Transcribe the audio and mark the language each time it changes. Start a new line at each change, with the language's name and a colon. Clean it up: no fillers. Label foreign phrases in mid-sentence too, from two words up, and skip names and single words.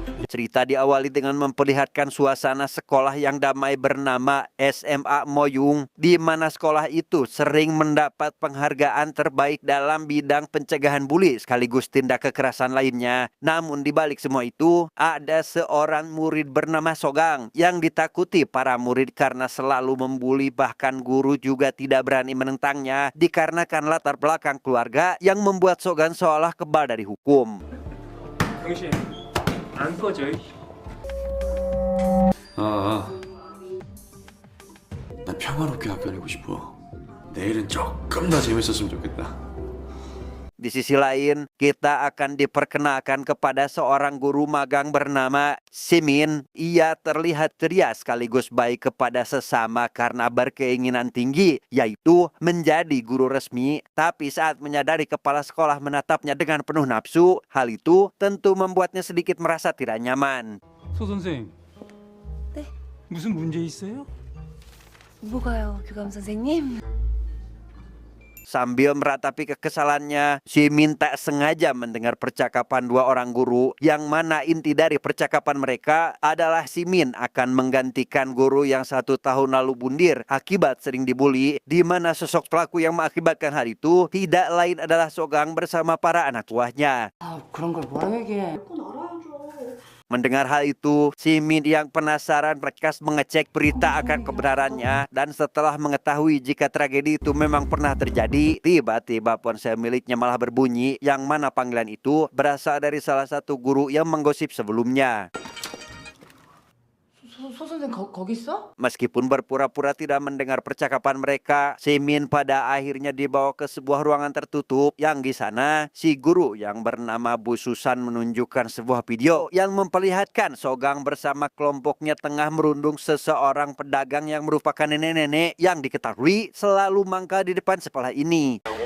Indonesian: Cerita diawali dengan memperlihatkan suasana sekolah yang damai bernama SMA Moyung, di mana sekolah itu sering mendapat penghargaan terbaik dalam bidang pencegahan buli sekaligus tindak kekerasan lainnya. Namun di balik semua itu, ada seorang murid bernama Sogang yang ditakuti para murid karena selalu membuli, bahkan guru juga tidak berani menentangnya dikarenakan latar belakang keluarga yang membuat Sogang seolah kebal dari hukum.
Korean: 당신 안 꺼져. 나 평화롭게 학교 다니고 싶어. 내일은 조금 더 재밌었으면 좋겠다.
Indonesian: Di sisi lain, kita akan diperkenalkan kepada seorang guru magang bernama Simin. Ia terlihat ceria sekaligus baik kepada sesama karena berkeinginan tinggi, yaitu menjadi guru resmi. Tapi saat menyadari kepala sekolah menatapnya dengan penuh nafsu, hal itu tentu membuatnya sedikit merasa tidak nyaman.
Korean: 소 선생. 네? 무슨 문제 있어요? 뭐가요, 교감 선생님?
Indonesian: Sambil meratapi kekesalannya, Simin tak sengaja mendengar percakapan dua orang guru, yang mana inti dari percakapan mereka adalah Simin akan menggantikan guru yang 1 tahun lalu bundir akibat sering dibully, di mana sosok pelaku yang mengakibatkan hal itu tidak lain adalah Sogang bersama para anak buahnya.
Korean: 그런 걸 뭐라고 얘기해?
Indonesian: Mendengar hal itu, Simin yang penasaran berkas mengecek berita akan kebenarannya, dan setelah mengetahui jika tragedi itu memang pernah terjadi, tiba-tiba ponsel miliknya malah berbunyi, yang mana panggilan itu berasal dari salah satu guru yang menggosip sebelumnya.
Korean: 소 선생 거기 있어?
Indonesian: Meskipun berpura-pura tidak mendengar percakapan mereka, Simin pada akhirnya dibawa ke sebuah ruangan tertutup yang di sana si guru yang bernama Bu Susan menunjukkan sebuah video yang memperlihatkan Sogang bersama kelompoknya tengah merundung seseorang pedagang yang merupakan nenek-nenek yang diketahui selalu mangkal di depan sekolah ini.